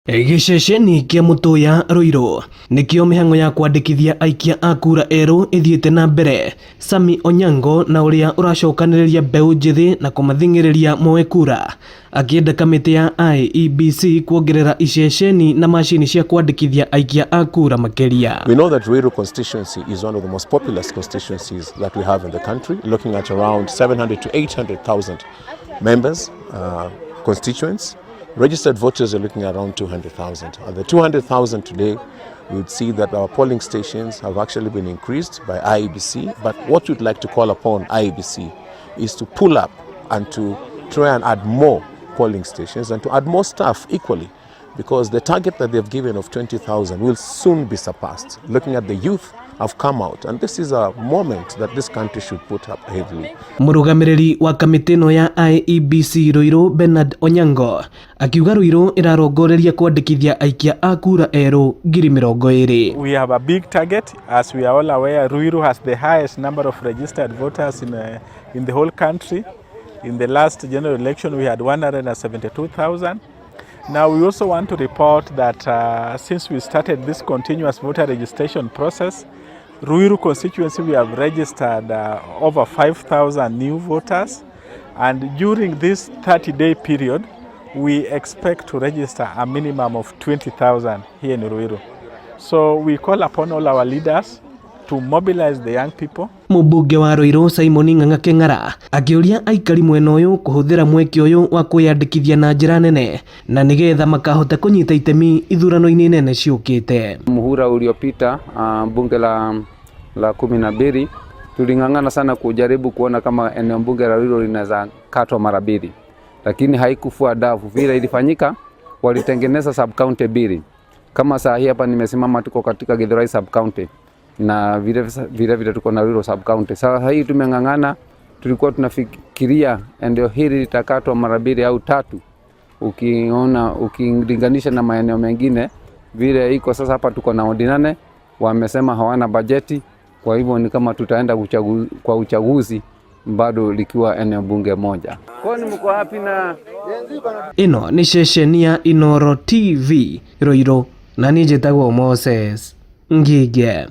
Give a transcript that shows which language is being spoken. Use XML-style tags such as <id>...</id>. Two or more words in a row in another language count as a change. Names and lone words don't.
<ki>Iceceni kia mutuya Ruiru nikio mihango ya kwandĩkithia aikia a kura erũ ithiĩte na mbere. Sami Onyango na uria uracokanĩrĩria mbeũ njĩthĩ na kũmathing'ĩrĩria moe kura akienda kamĩtĩ ya IEBC kuongerera iceceni na macini cia kwandĩkithia aikia a kura makĩria.</ki> <en>We know that Ruiru constituency is one of the most populous constituencies that we have in the country, looking at around 700 to 800,000 members, constituents. Registered voters are looking at around 200,000. At the 200,000 today, we would see that our polling stations have actually been increased by IEBC. But what we'd like to call upon IEBC is to pull up and to try and add more polling stations and to add more staff equally, because the target that they've given of 20,000 will soon be surpassed. Looking at the youth have come out, and this is a moment that this country should put up heavily.</en> <ki>Mũrũgamĩrĩri wa kamĩtĩ ĩno ya IEBC Ruiru Bernard Onyango akiuga Ruiru irarongoreria kwandĩkithia aikia a kura erũ 20,000.</ki> <en>We have a big target. As we are all aware, Ruiru has the highest number of registered voters in the whole country. In the last general election, we had 172,000. Now, we also want to report that since we started this continuous voter registration process, Ruiru constituency, we have registered over 5,000 new voters. And during this 30-day period, we expect to register a minimum of 20,000 here in Ruiru. So we call upon all our leaders to mobilize the young people.</en> <ki>Mũmbunge wa Ruiru Simon Ng'ang'a Keng'ara akiuria aikari mwena ũyũ kũhũthĩra mweke ũyũ wa kwĩyandĩkithia na njĩra nene na nĩgetha makahota kũnyita itemi ithurano-inĩ nene ciũkĩte.</ki> <sw>Muhula uliopita bunge la 12 tuling'ang'ana sana kujaribu kuona kama eneo bunge la Ruiru linaweza katwa mara mbili, lakini haikufua dafu. Vile ilifanyika, walitengeneza</sw> <en>sub county</en> <sw>mbili. Kama saa hii hapa nimesimama, tuko katika Githurai</sw> <en>sub county</en> <sw>na vile tuko na Ruiru</sw> <en>sub county.</en> <sw>Sasa hii tumeng'ang'ana, tulikuwa tunafikiria eneo hili litakatwa mara mbili au tatu, ukilinganisha na maeneo mengine vile iko sasa. Hapa tuko na ordinane, wamesema hawana bajeti, kwa hivyo ni kama tutaenda kwa uchaguzi bado likiwa eneo bunge moja. Kwani mko happy na</sw> <ki>ino ni ceceni ya Inooro TV Ruiru na nije tagwo Moses Ngige.</ki>